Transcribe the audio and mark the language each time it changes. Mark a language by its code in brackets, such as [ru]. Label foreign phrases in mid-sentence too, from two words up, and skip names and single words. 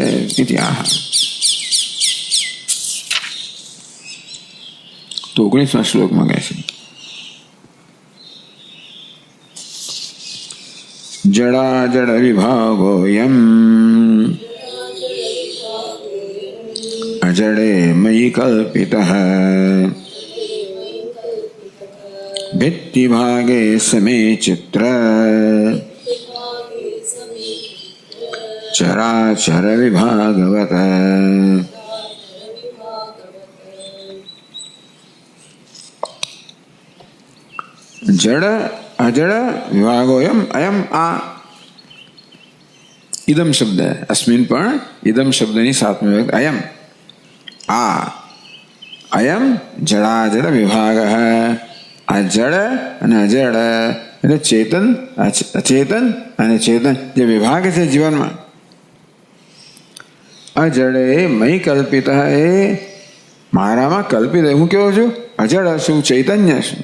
[gu] ઇતિહાસ તો 19મા શ્લોકમાં કહે છે, [sa] जडा जड विभागोयम अजडे मयी कल्पितः भित्ति भागे समे चित्र चराचर विभागवत. जड़ अजड़ विभागोयम अयम. [gu] આ ઇદમ શબ્દ હૈ. અસ્મિન પણ ઇદમ શબ્દની સાતમી વ્યક્તિ અયમ. આ અયમ જડાજડ વિભાગ હૈ. આ જડ અને અજડ એટલે ચેતન અચેતન અને ચેતન જે વિભાગ છે જીવનમાં. [sa] अजडे मय कल्पित, [gu] એ મારામાં કલ્પિત. હું કેવો છું? અજડ શું? ચૈતન્ય શું?